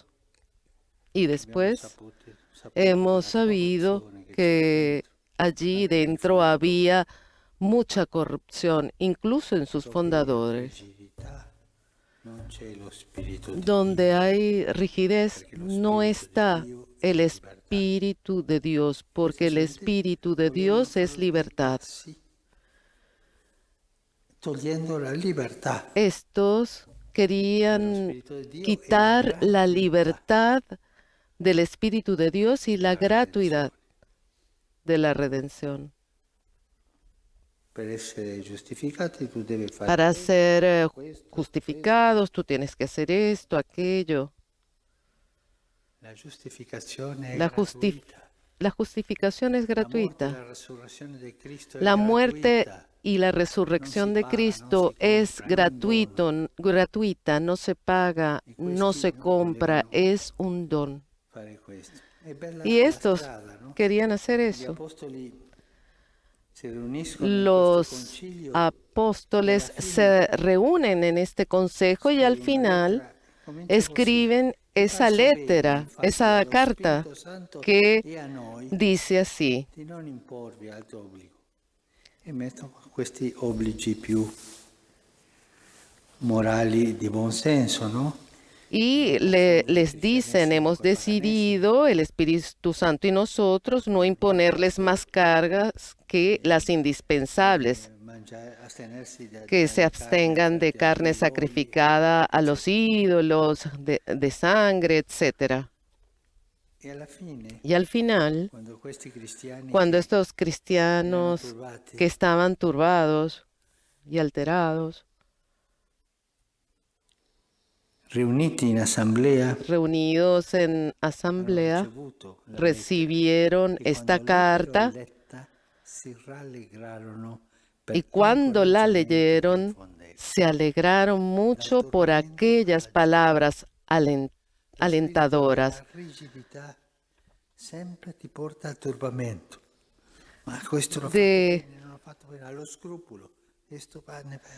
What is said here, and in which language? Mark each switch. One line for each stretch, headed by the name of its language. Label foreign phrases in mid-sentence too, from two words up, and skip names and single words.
Spanish: Y
Italian: Abbiamo
Spanish: después
Italian: saputo
Spanish: hemos
Italian: della
Spanish: sabido
Italian: corruzione che c'era
Spanish: que
Italian: dentro,
Spanish: allí
Italian: anche nei
Spanish: dentro
Italian: fondatori,
Spanish: había mucha corrupción, incluso en sus
Italian: dove la
Spanish: fundadores.
Italian: rigidità non c'è lo spirito di
Spanish: Donde
Italian: Dio,
Spanish: hay rigidez
Italian: perché lo
Spanish: no
Italian: spirito
Spanish: está
Italian: di Dio è
Spanish: el
Italian: libertà.
Spanish: Espíritu de Dios, porque
Italian: Questa
Spanish: el
Italian: gente
Spanish: Espíritu de
Italian: volevano
Spanish: Dios es
Italian: fare dei
Spanish: libertad.
Italian: passi togliendo la libertà.
Spanish: Estos querían
Italian: Spirito di Dio e
Spanish: quitar la
Italian: gratuità
Spanish: libertad del Espíritu de Dios y la
Italian: della
Spanish: gratuidad
Italian: redenzione.
Spanish: de la redención.
Italian: Per essere giustificati tu devi fare
Spanish: Para
Italian: questo,
Spanish: ser
Italian: questo,
Spanish: justificados, tú tienes que hacer esto, aquello.
Italian: La giustificazione è
Spanish: La
Italian: gratuita.
Spanish: La justificación es
Italian: La morte e
Spanish: gratuita.
Italian: la resurrezione di Cristo è
Spanish: La muerte
Italian: gratuita.
Spanish: y la resurrección de Cristo es gratuita, no se paga, no se compra, es un don.
Italian: Fare questo. È bella
Spanish: Y
Italian: la
Spanish: estos
Italian: strada, no?
Spanish: querían hacer
Italian: Gli
Spanish: eso.
Italian: apostoli si riuniscono in questo
Spanish: Los
Italian: concilio
Spanish: apóstoles y al fin se reúnen en este consejo y al
Italian: scrive una
Spanish: final
Italian: lettera, comincia
Spanish: escriben
Italian: così.
Spanish: esa
Italian: Faccia bene, lettera, infatti,
Spanish: esa
Italian: allo
Spanish: carta
Italian: Spirito Santo
Spanish: que
Italian: e a noi
Spanish: dice así:
Italian: di non imporvi altro obbligo. E mettono questi obblighi più morali di buon senso, no?
Spanish: y les dicen, hemos decidido, el Espíritu Santo y nosotros, no imponerles más cargas que las indispensables,
Italian: Astenersi
Spanish: que se abstengan de carne sacrificada a los ídolos, de sangre, etc.
Italian: E alla fine,
Spanish: Y al final,
Italian: quando questi cristiani
Spanish: cuando estos
Italian: erano
Spanish: cristianos
Italian: turbati,
Spanish: que estaban turbados y alterados,
Italian: riuniti in assemblea,
Spanish: reunidos en
Italian: hanno
Spanish: asamblea,
Italian: ricevuto la
Spanish: recibieron
Italian: lettera, e
Spanish: esta
Italian: quando l'ebbero
Spanish: carta
Italian: letta, si rallegrarono
Spanish: y
Italian: per
Spanish: cuando la
Italian: l'incoraggiamento che
Spanish: leyeron
Italian: infondeva.
Spanish: se alegraron mucho por aquellas palabras
Italian: Lo
Spanish: alentadoras.
Italian: spirito della rigidità sempre ti porta al turbamento. Ma questo l'ho fatto bene, non l'ho fatto bene, allo scrupolo. Questo va ne va.